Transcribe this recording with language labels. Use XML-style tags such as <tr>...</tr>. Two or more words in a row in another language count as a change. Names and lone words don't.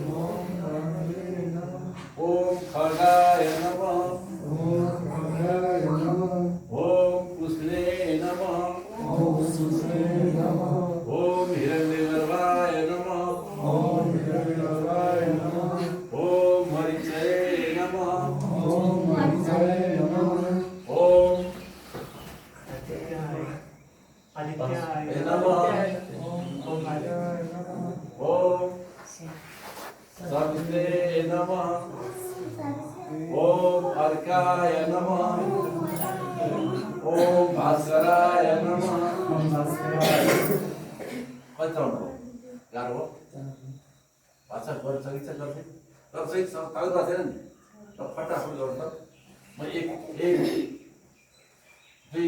<sa>ओम खगाय नमः ओम कुशले नमः ओम हिरण्यगर्भाय नमः ओम मरीचये नमः ओम आदित्याय नमः ओम सवित्रे नमः ओम अर्काय नमः ओम भास्कराय नमः</sa> <ne>कतिवटा गाह्रो हो भाषा गर्छ कि चाहिँ गर्छ तर चाहिँ तागत राखेन नि र फटाफट गर्नु त म 1 2</ne>